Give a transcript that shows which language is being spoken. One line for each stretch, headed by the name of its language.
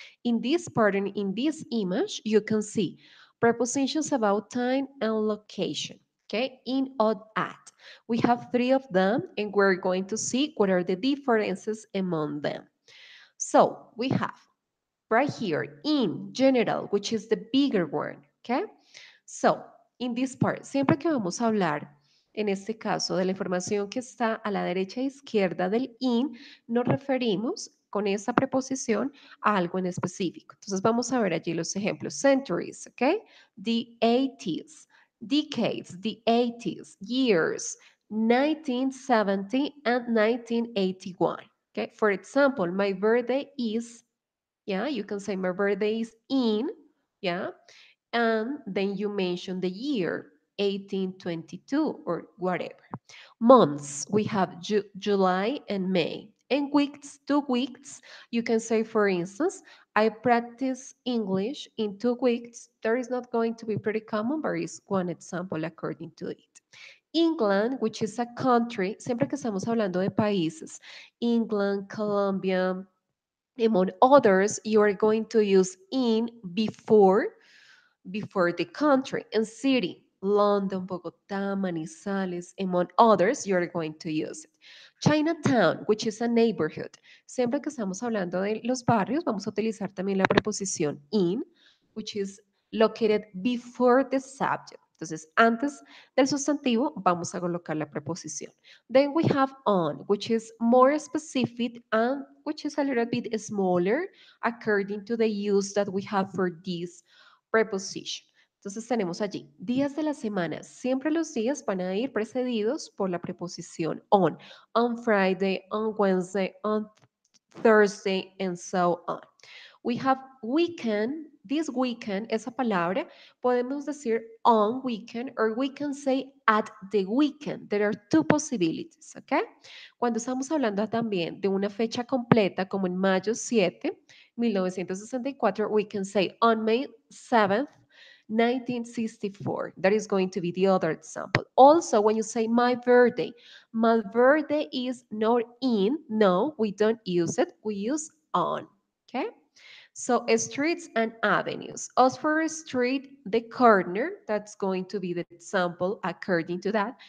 English: In this part, in this image, you can see prepositions about time and location. Okay, in, odd, at. We have three of them, and we're going to see what are the differences among them. So, we have right here in general, which is the bigger one, okay? So, in this part,
Spanish: siempre que vamos a hablar, en este caso, de la información que está a la derecha e izquierda del in, nos referimos con esa preposición a algo en específico. Entonces, vamos a ver allí los ejemplos.
English: Centuries, okay? The 80s, decades, the 80s, years, 1970 and 1981. Okay, for example, my birthday is, yeah, you can say my birthday is in, yeah, and then you mention the year, 1822 or whatever. Months, we have July and May. And weeks, 2 weeks, you can say, for instance, I practice English in 2 weeks. There is not going to be pretty common, but is one example according to it. England, which is a country,
Spanish: siempre que estamos hablando de países,
English: England, Colombia, among others, you are going to use in before before the country and city. London, Bogotá, Manizales, among others, you're going to use it. Chinatown, which is a neighborhood.
Spanish: Siempre que estamos hablando de los barrios, vamos a utilizar también la preposición in,
English: which is located before the subject.
Spanish: Entonces, antes del sustantivo, vamos a colocar la preposición.
English: Then we have on, which is more specific and which is a little bit smaller according to the use that we have for this preposition.
Spanish: Entonces tenemos allí días de la semana. Siempre los días van a ir precedidos por la preposición on.
English: On Friday, on Wednesday, on Thursday, and so on. We have weekend. This weekend,
Spanish: esa palabra,
English: podemos decir on weekend or we can say at the weekend. There are two possibilities, ¿ok?
Spanish: Cuando estamos hablando también de una fecha completa, como en mayo 7, 1964,
English: we can say on May 7th, 1964. That is going to be the other example. Also, when you say my birthday is not in. No, we don't use it. We use on. Okay? So streets and avenues. As for street, the corner, that's going to be the example according to that.